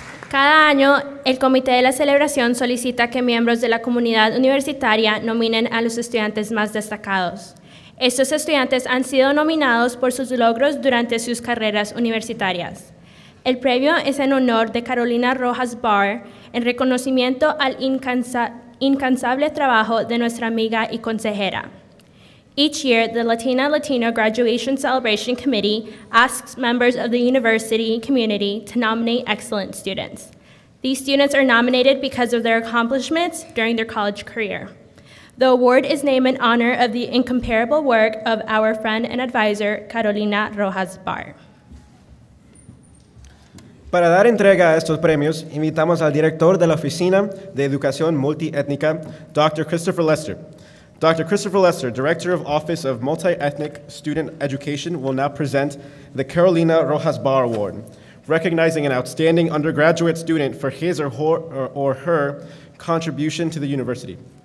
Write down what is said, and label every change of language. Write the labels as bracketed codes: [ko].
[es] Cada año, el comité de la celebración solicita que miembros de la comunidad universitaria nominen a los estudiantes más destacados. Estos estudiantes han sido nominados por sus logros durante sus carreras universitarias. El premio es en honor de Carolina Rojas Barr, en reconocimiento al incansable trabajo de nuestra amiga y consejera. [en] Each year, the Latino Graduation Celebration Committee asks members of the university community to nominate excellent students. These students are nominated because of their accomplishments during their college career. The award is named in honor of the incomparable work of our friend and advisor, Carolina Rojas Barr. [es] Para dar entrega a estos premios, invitamos al director de la Oficina de Educación Multiétnica, Dr. Christopher Lester. Dr. [en] Christopher Lester, Director of Office of Multi-Ethnic Student Education, will now present the Carolina Rojas Barr Award, recognizing an outstanding undergraduate student for his or her contribution to the university.